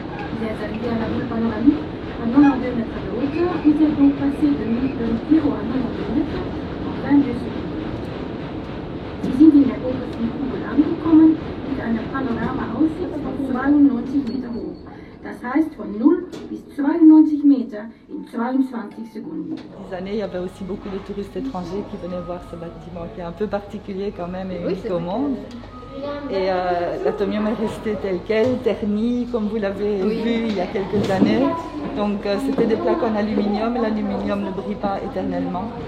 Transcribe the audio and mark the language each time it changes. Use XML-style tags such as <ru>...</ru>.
<fr>Vous êtes arrivé à la ville panoramique à 92 mètres de hauteur. Vous êtes donc passé de 0 à 92 mètres en 22 seconden.</fr> <de>Sie sind in der obersten Kugel angekommen mit einer Panorama-Aussicht von 92 Meter hoch. Das heißt von 0 bis 92 Meter in 22 Sekunden.</de> <fr>Ces années, il y avait aussi beaucoup de touristes étrangers qui venaient voir ce bâtiment qui est un peu particulier quand même et unique au monde. Et l'atomium est resté tel quel, terni, comme vous l'avez vu il y a quelques années. Donc c'était des plaques en aluminium et l'aluminium ne brille pas éternellement.</fr>